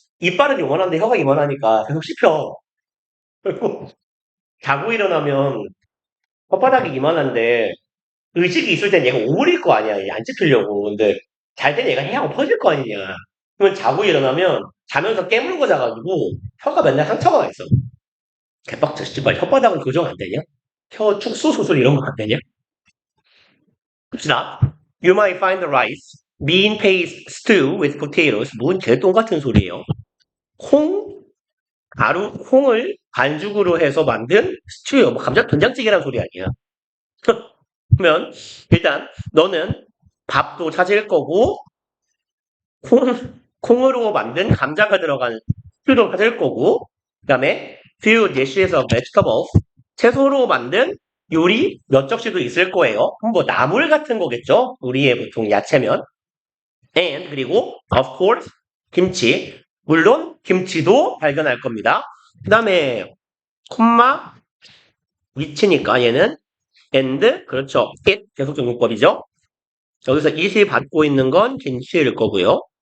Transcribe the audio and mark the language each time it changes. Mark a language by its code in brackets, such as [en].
[ko] 이빨은 요만한데 혀가 이만하니까 계속 씹혀. 그리고 자고 일어나면 혓바닥이 이만한데 의식이 있을 땐 얘가 오물일 거 아니야. 얘안 씹히려고. 근데 잘 땐 얘가 해하고 퍼질 거 아니냐. 그러면 자고 일어나면 자면서 깨물고 자가지고 혀가 맨날 상처가 나 있어. 개빡쳐. 씨발 혓바닥은 교정 안 되냐? 혀 축소 수술 이런 거 안 되냐? 봅시다. [en] You might find the rice, bean paste stew with potatoes. [ko] 뭔 개똥 같은 소리예요. 콩을 반죽으로 해서 만든 스튜요. 뭐 감자 된장찌개란 소리 아니야. 그러면 일단 너는 밥도 찾을 거고 콩으로 만든 감자가 들어간 스튜도 찾을 거고 그다음에 [en] few dishes of vegetables [ko] 채소로 만든 요리 몇 접시도 있을 거예요. 그럼 뭐 나물 같은 거겠죠? 우리의 보통 야채면. [en] And [ko] 그리고 [en] of course 김치. [ko] 물론 김치도 발견할 겁니다. 그다음에 콤마 위치니까 얘는 and 그렇죠. it 계속적 용법이죠. 여기서 it이 받고 있는 건 김치일 거고요.